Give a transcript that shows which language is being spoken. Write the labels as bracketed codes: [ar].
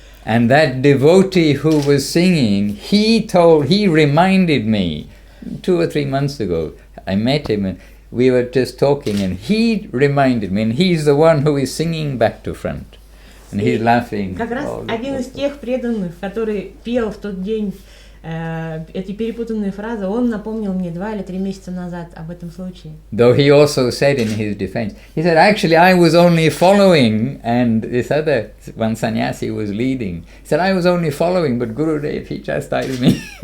[en] And that devotee who was singing, he reminded me 2 or 3 months ago, I met him and we were just talking and he reminded me, and he's the one who is singing back to front. And he's laughing. [ru] Как раз один из тех преданных, который пел в тот день эти перепутанные фразы, он напомнил мне 2 или 3 месяца назад об этом случае. [en] Though he also said in his defense, he said, actually I was only following, and this other one sannyasi was leading. He said, I was only following, but Gurudev, he chastised me.